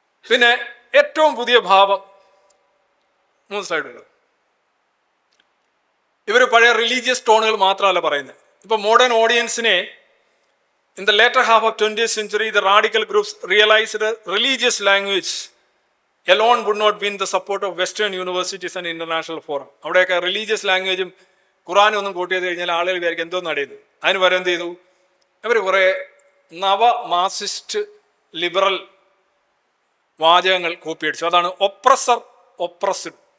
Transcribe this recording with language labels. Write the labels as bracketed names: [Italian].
[Malayalam] പിന്നെ ഏറ്റവും പുതിയ ഭാവം 3 സ്ലൈഡുകൾ. ഇവർ പഴയ റിലീജിയസ് ടോണുകൾ മാത്രമല്ല പറയുന്നത്. ഇപ്പൊ modern ഓഡിയൻസിനെ [English] In the later half of 20th century the radical groups realized religious language alone would not win the support of Western universities and international forum. [Malayalam] അവിടെയൊക്കെ റിലീജിയസ് ലാംഗ്വേജും ഖുറാനും ഒന്നും കൂട്ടി ചെയ്ത് കഴിഞ്ഞാൽ ആളുകൾ വിചാരിക്കും എന്തോ നടയത്. അതിന് പകരം എന്ത് ചെയ്തു, അവർ കുറെ നവ മാർക്സിസ്റ്റ് ലിബറൽ വാചകങ്ങൾ കോപ്പി അടിച്ചു. അതാണ് ഒപ്രസർ ഒപ്രസ്ഡ്.